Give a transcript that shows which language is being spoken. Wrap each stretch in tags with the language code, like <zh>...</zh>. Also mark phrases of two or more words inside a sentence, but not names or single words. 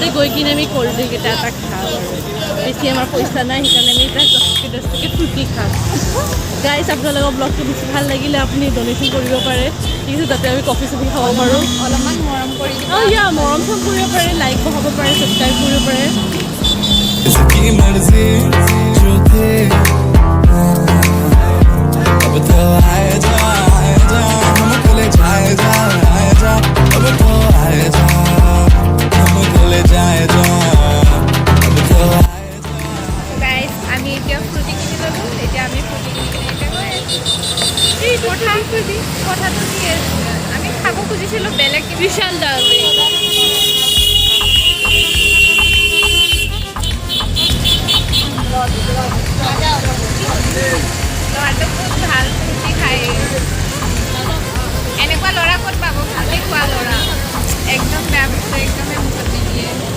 <as>গৈ কিনে আমি</as> <en>cold drink</en> <as>এটা খাওঁ আৰু বেছি আমাৰ পইচা নাই সেইকাৰণে আমি এটা 10 টকা ফ্ৰুটি খাম গাইজ আপোনালোকৰ ব্লগটো বেছি ভাল লাগিলে আপুনি ডনেশ্যন কৰিব পাৰে ঠিক আছে যাতে আমি কফি চফি খাব পাৰোঁ অলপমান মৰম কৰি দিব মৰম চৰম কৰিব পাৰে লাইক বঢ়াব পাৰে ছাবস্ক্ৰাইব কৰিব পাৰে</as> <hi>किसकी मर्जी जो थे अब तो आए जा हमको ले जाए जा अब तो आए जा हमको ले जाए जा अब तो आए जा</hi> <as>গাইজ আমি এতিয়া ফ্ৰুটি কিনি ল'লোঁ এতিয়া আমি ফ্ৰুটি কিনি কিনে এতিয়া গৈ আছোঁ এই কথাটো কি আমি খাব খুজিছিলোঁ বেলেগ বিশাল দাল ল'ৰাটো খুব ভাল ফ্ৰুটি খায় এনেকুৱা ল'ৰা ক'ত পাব ভালে খোৱা ল'ৰা একদম বেয়া বস্তু একদমেই মুখত নিদিয়ে</as>